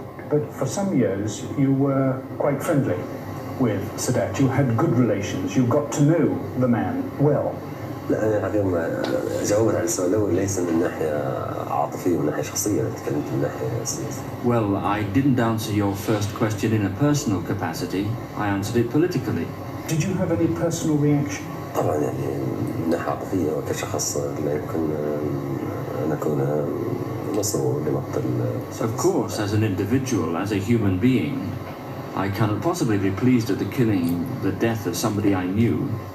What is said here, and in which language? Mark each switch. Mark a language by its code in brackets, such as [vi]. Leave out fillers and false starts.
[en] But for some years you were quite friendly with Sadat. You had good relations, you got to know the man well. [ar] لا أنا اليوم جاوبت على السؤال الأول ليس من ناحية عاطفية من ناحية شخصية، أنا تكلمت من ناحية سياسية. [en] Well, I didn't answer your first question in a personal capacity. I answered it politically. Did you have any personal reaction? [ar] طبعا يعني من ناحية عاطفية وكشخص لا يمكن أن أكون مسرور لمقتل. [en] Of course, as an individual, as a human being, I cannot possibly be pleased at the killing, the death of somebody I knew.